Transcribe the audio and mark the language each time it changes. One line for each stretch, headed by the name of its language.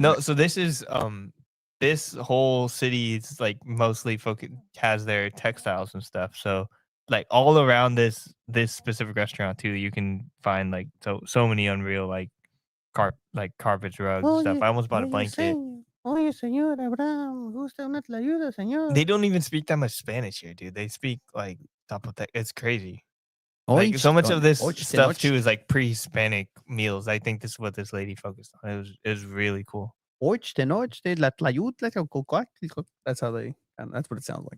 English: No, so this is this whole city is like mostly has their textiles and stuff. So like all around this specific restaurant too, you can find like so many unreal like carpets, rugs, and stuff. I almost bought a blanket.
Spanish: Oye, señor Abraham, gusta una tlayuda, señor.
English: They don't even speak that much Spanish here, dude. They speak like Zapotec. It's crazy. Like so much of this stuff too is like pre-Hispanic meals. I think this is what this lady focused on. It was really cool.
Spanish: Ochte noche, la tlayuda, that's how they. That's what it sounds like.